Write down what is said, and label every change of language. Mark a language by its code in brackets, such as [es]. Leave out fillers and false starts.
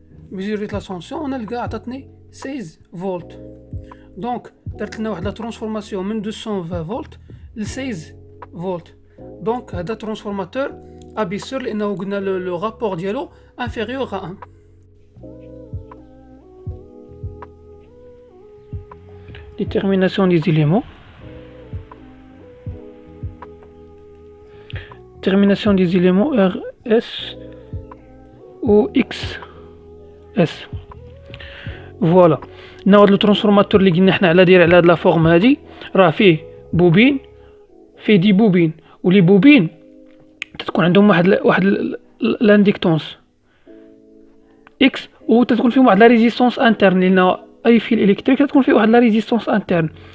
[ar] ميزوريت لا طونسيون وانا نلقى عطاتني 16 فولت. دونك درت لنا واحد لا ترانسفورماسيون من 220 فولت ل 16 فولت. دونك هذا ترانسفورماتور ابيسور لانه قلنا لو رابور ديالو انفيريور ا 1. [fr] Détermination des éléments. Détermination des éléments RS ou XS. [ar] فوالا ناخذ لو ترانسفورماتور اللي قلنا حنا على داير على هاد لا فورم هادي، راه فيه بوبين، فيه دي بوبين، ولي بوبين تتكون عندهم واحد لانديكتونس اكس، و تتكون فيهم واحد لا ريزيستونس انترن، لان اي فيل الكتريك تتكون فيه واحد لا ريزيستونس انترن.